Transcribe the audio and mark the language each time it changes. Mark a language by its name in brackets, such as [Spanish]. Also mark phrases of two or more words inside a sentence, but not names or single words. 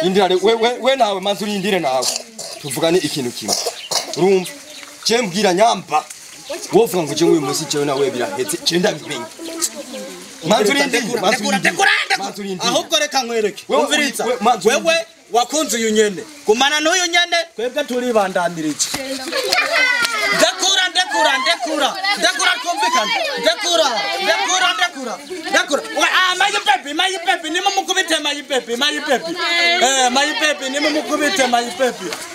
[Rundi] indira we nawe manzi urindire nawe tuvugane ikintu kimwe urumva je mbwira nyamba wovuga ngo je uyu munsi jewe nawe birahetse je ndabimenye manzi urindire ahubwo reka nkwereke wumviriza wewe wakunze uyu nyene kumana n'uyu nyene twebwe turibandanirije ndekura twumvikana ndekura [English] my baby [Rundi] nimo mukubite [English] my baby [Rundi] nimo mukubite [English] my baby